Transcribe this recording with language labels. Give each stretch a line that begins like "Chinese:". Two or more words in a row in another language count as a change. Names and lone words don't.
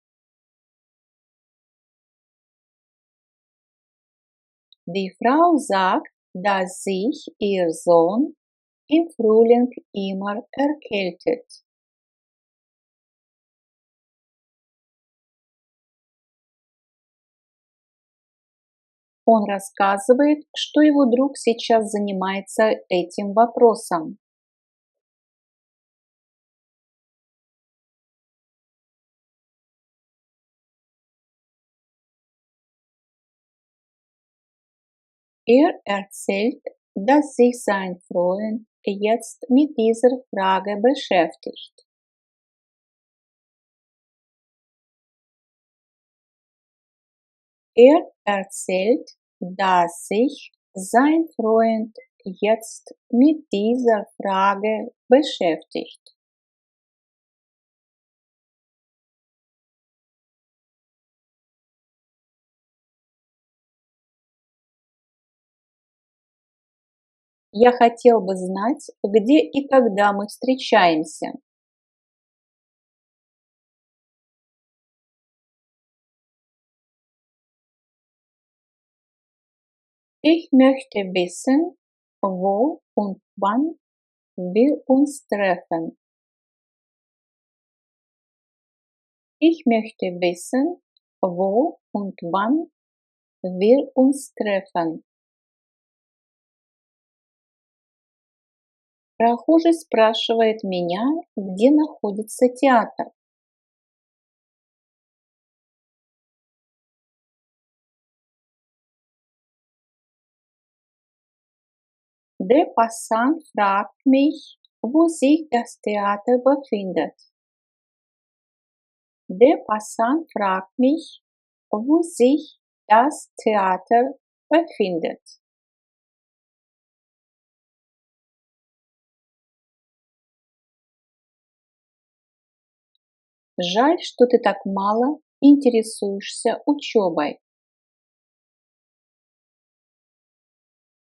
German: Die Frau sagt, dass sich ihr Sohn im Frühling immer erkältet.
Russian: Он рассказывает, что его друг сейчас занимается этим вопросом.
German: Er erzählt, dass sich sein Freund jetzt mit dieser Frage beschäftigt. Er erzählt, dass sich sein Freund jetzt mit dieser Frage beschäftigt.
Russian: Я хотел бы знать, где и когда мы встречаемся.
German: Ich möchte wissen, wo und wann wir uns treffen. Ich möchte wissen, wo und wann wir uns treffen.
Russian: Прохожий спрашивает меня, где находится театр.
German: Der Passant fragt mich, wo sich das Theater befindet. Der Passant fragt mich, wo sich das Theater befindet.
Russian: Жаль, что ты так мало интересуешься учебой.